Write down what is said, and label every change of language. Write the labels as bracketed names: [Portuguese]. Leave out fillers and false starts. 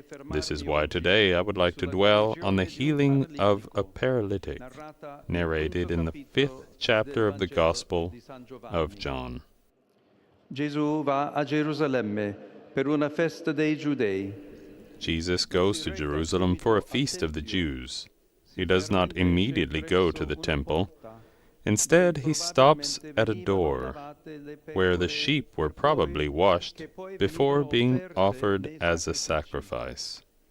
[English] This is why today I would like to dwell on the healing of a paralytic, narrated in the 5th chapter of the Gospel of John. [Italian] Gesù va a Gerusalemme per una festa dei Giudei. [English] Jesus goes to Jerusalem for a feast of the Jews. He does not immediately go to the temple. Instead, he stops at a door where the sheep were probably washed before being offered as a sacrifice.